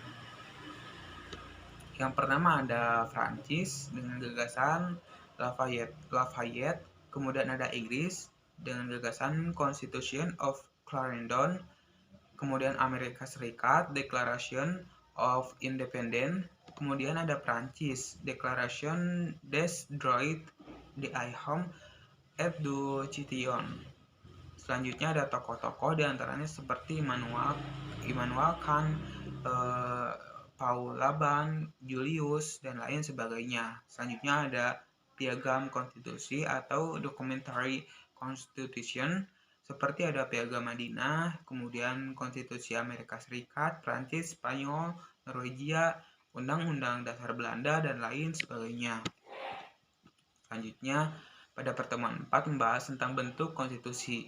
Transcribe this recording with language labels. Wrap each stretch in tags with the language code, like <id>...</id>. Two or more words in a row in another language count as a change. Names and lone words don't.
<id>Yang pertama ada Prancis dengan gagasan Lafayette, kemudian ada Inggris dengan gagasan Constitution of Clarendon, kemudian Amerika Serikat Declaration of Independence, kemudian ada Prancis Declaration des Droits de l'Homme et du Citoyen. Selanjutnya ada tokoh-tokoh diantaranya seperti Immanuel Kant, Paul Laban, Julius, dan lain sebagainya. Selanjutnya ada piagam konstitusi atau</id> <en>documentary constitution,</en> <id>seperti ada piagam Madinah, kemudian konstitusi Amerika Serikat, Prancis, Spanyol, Norwegia, Undang-Undang Dasar Belanda, dan lain sebagainya. Selanjutnya, pada pertemuan 4 membahas tentang bentuk konstitusi.</id>